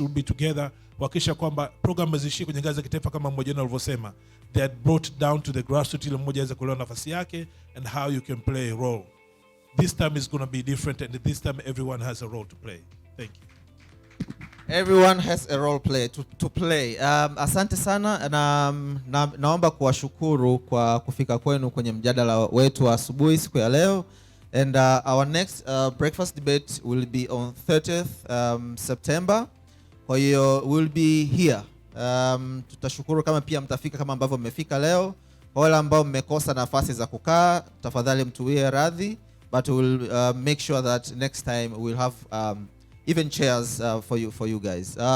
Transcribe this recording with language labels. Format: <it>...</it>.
<en>We'll be together</en> <sw>kuhakikisha kwamba program zishi kwenye ngazi ya kitaifa kama mmoja wenu alivyosema.</sw> <en>They are brought down to the grassroots</en> <sw>ili mmoja aweze kuelewa nafasi yake</sw> <en>and how you can play a role. This time is going to be different, and this time everyone has a role to play. Thank you. Everyone has a role to play.</en> <sw>Asante sana na naomba kuwashukuru kwa kufika kwenu kwenye mjadala wetu wa asubuhi siku ya leo.</sw> <en>And our next breakfast debate will be on 30th September.</en> <sw>Kwa hiyo</sw> <en>we'll be here.</en> <sw>Tutashukuru kama pia mtafika kama ambavyo mmefika leo. Kwa wale ambao mmekosa nafasi za kukaa, tafadhali mtuwie radhi,</sw> <en>but we'll make sure that next time we'll have even chairs for you guys.</en>